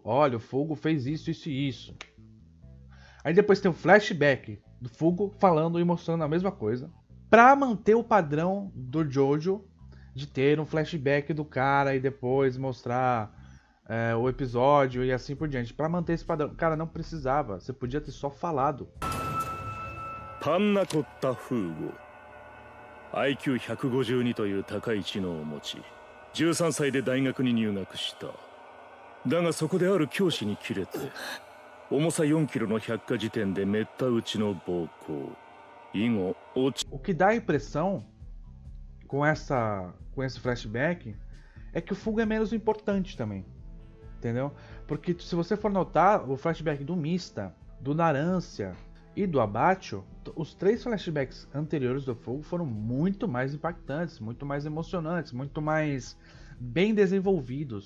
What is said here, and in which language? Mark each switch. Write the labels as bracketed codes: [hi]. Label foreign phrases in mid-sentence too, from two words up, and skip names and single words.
[pt] Olha, o Fugo fez isso, isso e isso. Aí depois tem o flashback do Fugo falando e mostrando a mesma coisa, pra manter o padrão do Jojo de ter um flashback do cara e depois mostrar o episódio e assim por diante. Pra manter esse padrão. Cara, não precisava. Você podia ter só falado. [ja] Panna Cotta Fugo IQ 152という高い知能を持ち13歳で大学に入学しただがそこである教師にキレて重さ4キロの百科事典でめった打ちの暴行以後落ち [pt] O que dá a impressão com esse flashback é que o Fugo é menos importante também, entendeu? Porque se você for notar o flashback do Mista, do Narancia e do Abbacchio, os três flashbacks anteriores do Fugo foram muito mais impactantes, muito mais emocionantes, muito mais bem desenvolvidos.